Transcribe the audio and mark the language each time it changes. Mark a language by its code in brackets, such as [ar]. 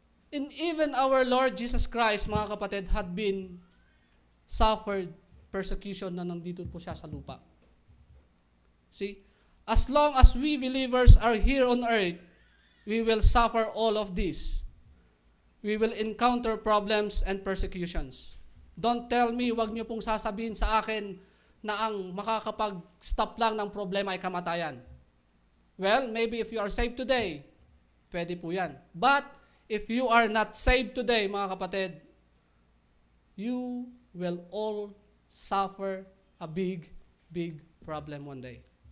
[en] And even our Lord Jesus Christ, mga kapatid, had been suffered persecution [tl] na nandito po siya sa lupa. [en] See, as long as we believers are here on earth, we will suffer all of this. We will encounter problems and persecutions. Don't tell me, [tl] wag niyo pong sasabihin sa akin na ang makakapag-stop lang ng problema ay kamatayan. [en] Well, maybe if you are saved today, [tl] pwede po yan. [en] But if you are not saved today, [tl] mga kapatid, [en] you will all suffer a big, big problem one day.